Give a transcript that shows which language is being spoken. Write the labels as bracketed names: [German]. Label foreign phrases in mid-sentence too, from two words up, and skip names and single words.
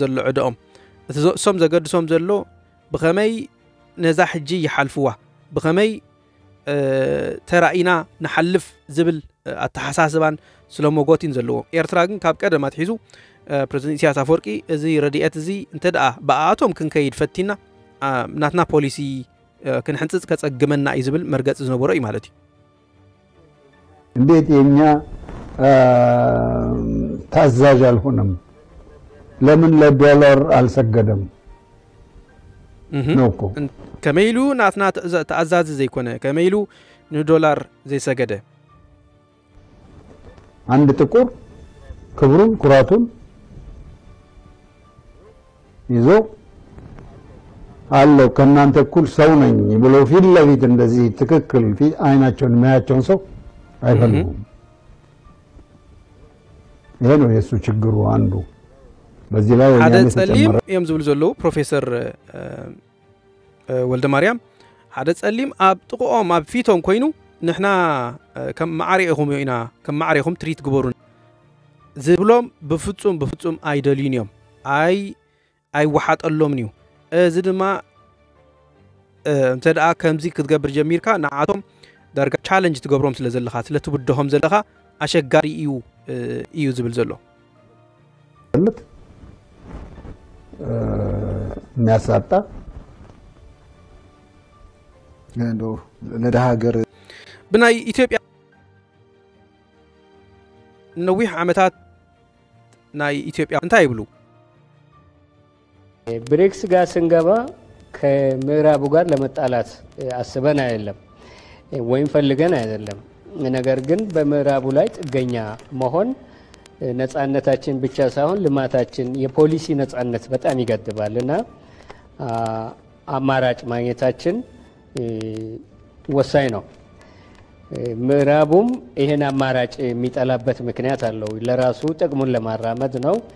[Tigrinya] ዘሎ ዕድኦም እቲ እሶም ዘገድሶም ዘሎ ብኸመይ ነዛ ሕጂ ይሓልፍዋ ብኸመይ ተራኢና ንሓልፍ ዝብል ኣተሓሳስባን ስለሞጎቲን ዘለዎ ኤርትራ ግን ካብ ቀደም ኣትሒዙ ፕሬዝዳንት ኢሳያስ አፈወርቂ እዚ ረድኤት እዚ እንተዳ በኣቶም ክንከይድ ፈቲና ናትና ፖሊሲ ክንሕንፅፅ ከፀግመና እዩ ዝብል መርገፂ ዝነበሮ እዩ ማለት እዩ [Amharic] እንዴት የኛ ታዛዥ አልሆነም ለምን ለዶላር አልሰገደም ነውኮ [Tigrinya] ከመይሉ ናትና ተአዛዝ ዘይኮነ ከመይሉ ንዶላር ዘይሰገደ [Amharic] አንድ ጥቁር ክብሩን ኩራቱን ይዞ አለው ከናንተ እኩል ሰው ነኝ ብሎ ፊት ለፊት እንደዚህ ትክክል ፊት አይናቸውን ማያቸውን ሰው አይፈልጉም ይሄ ነው የሱ ችግሩ አንዱ በዚህ ላይ [Tigrinya] ሓደ ጸሊም እዮም ዝብል ዘለው ፕሮፌሰር ወልደማርያም ሓደ ጸሊም ኣብ ጥቆኦም ኣብ ፊቶም ኮይኑ ንሕና ከም ማዕሪኹም ኢና ከም ማዕሪኹም ትሪት ግበሩን ዝብሎም ብፍጹም ኣይደልዩን እዮም ኣይወሓጠሎምን እዩ እዚ ድማ እንተዳ ከምዚ ክትገብር ጀሚርካ ንዓቶም ዳርጋ ቻሌንጅ ትገብሮም ስለ ዘለኻ ስለ ትብድሆም ዘለኻ ኣሸጋሪ እዩ ዝብል ዘሎ [Amharic] የሚያሳጣ እንደው ለደሃ ሀገር [Tigrinya] ብናይ ኢትዮጵያ ነዊሕ ዓመታት ናይ ኢትዮጵያ እንታይ ይብሉ [Amharic] ብሪክስ ጋር ስንገባ ከምዕራቡ ጋር ለመጣላት አስበን አይደለም ወይም ፈልገን አይደለም ነገር ግን በምዕራቡ ላይ ጥገኛ መሆን ነፃነታችን ብቻ ሳይሆን ልማታችን የፖሊሲ ነፃነት በጣም ይገድባልና አማራጭ ማግኘታችን ወሳኝ ነው ምዕራቡም ይሄን አማራጭ የሚጠላበት ምክንያት አለው ለራሱ ጥቅሙን ለማራመድ ነው